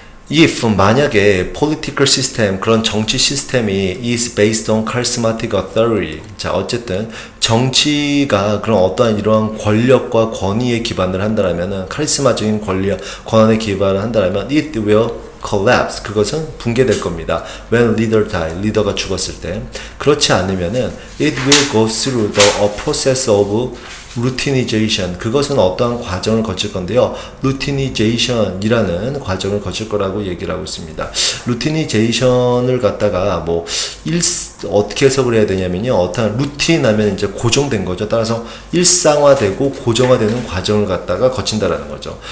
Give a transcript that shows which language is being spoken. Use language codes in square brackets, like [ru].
[en] if [ko] 만약에 [en] political system [ko] 그런 정치 시스템이 [en] is based on charismatic authority [ko] 자 어쨌든 정치가 그런 어떠한 이러한 권력과 권위에 기반을 한다라면은 카리스마적인 권한에 기반을 한다라면 [en] it will collapse [ko] 그것은 붕괴될 겁니다. [en] when leader die [ko] 리더가 죽었을 때 그렇지 않으면은 [en] it will go through a process of routinization [ko] 그것은 어떠한 과정을 거칠 건데요. routinization이라는 과정을 거칠 거라고 얘기를 하고 있습니다. routinization을 갖다가 어떻게 해석을 해야 되냐면요. 어떠한 루틴 하면 이제 고정된 거죠. 따라서 일상화되고 고정화되는 과정을 갖다가 거친다라는 거죠.